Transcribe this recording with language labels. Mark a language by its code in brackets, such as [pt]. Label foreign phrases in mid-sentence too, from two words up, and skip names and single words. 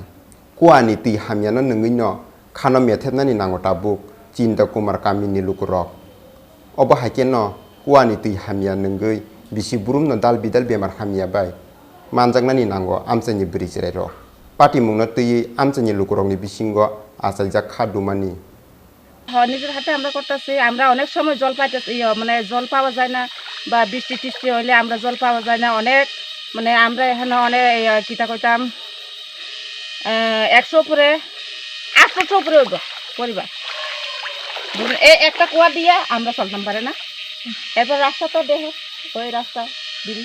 [trp] Kuani tui hamyano nungui no khano methebnani nango tabuk Chinta Kumar Kami ni lukurok. Obo haikhe no kuani tui hamya nungui bisi brumno dal bidal bemar hamya bai manjaknani nango amchani brijrai rok. Patimungno tui amchani lukurokni bisingo achaljak khadumani. [bn] নিজের হাতে আমরা করতেছি আমরা অনেক সময় জল পাইতেছি মানে জল পাওয়া যায় না বা বৃষ্টি টিষ্টি হলে আমরা জল পাওয়া যায় না অনেক মানে আমরা এখানে অনেক কিতা কইতাম 100 উপরে 800 উপরে হইব পরিবার এই একটা কুয়া দিয়ে আমরা চলতাম পারে না এরপর রাস্তা তো দেখো ওই রাস্তা ব্রিজ